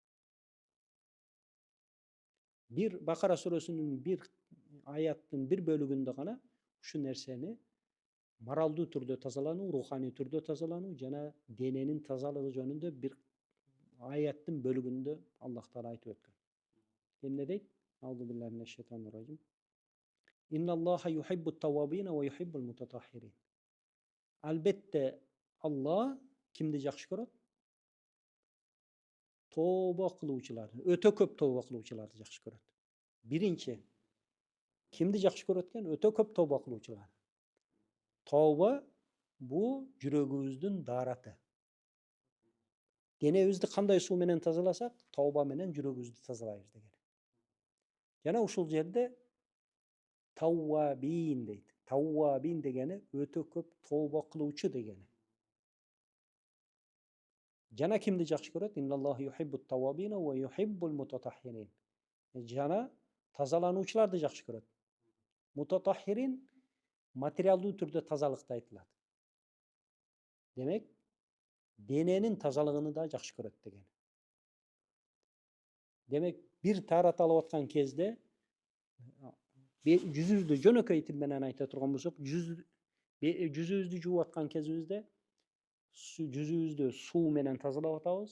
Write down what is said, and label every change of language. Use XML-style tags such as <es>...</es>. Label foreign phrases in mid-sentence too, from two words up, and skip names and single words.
<ky>Бир Бакара сүрөсүнүн бир аяттын бир бөлүгүндө гана ушу нерсени моралдуу түрдө тазалануу, руханий түрдө тазалануу жана дененин тазалыгы жөнүндө бир аяттын бөлүгүндө Аллах Таала айтып өткөн. Эмне дейт?</ky> <ar>أعوذ بالله من الشيطان الرجيم إن الله يحب التوابين ويحب المتطهرين.</ar> <ky>Албетте Алла кимди жакшы көрөт? Тооба кылуучуларды, өтө көп тооба кылуучуларды жакшы көрөт. Биринчи, кимди жакшы көрөт экен? Өтө көп тооба кылуучулар. Тооба бул жүрөгүбүздүн даараты. Денебизди кандай суу менен тазаласак, тооба менен жүрөгүбүздү тазалайбыз деген. Жана ушул жерде Таввабин дейт. Таввабин дегени өтө көп тооба кылуучу дегени. Жана кимди жакшы көрөт?</ky> <ar>إن الله يحب التوابين ويحب المتطهرين.</ar> <ky>Жана тазалануучуларды жакшы көрөт. Мутатаххирин материалдуу түрдө тазалыкты айтылат. Демек, дененин тазалыгын да жакшы көрөт деген. Демек, бир таарат алып аткан кезде жүзүбүздү жөнөкөй тил менен айта турган болсок, жүзүбүздү жууп аткан кезибизде жүзүбүздү суу менен тазалап атабыз.</ky>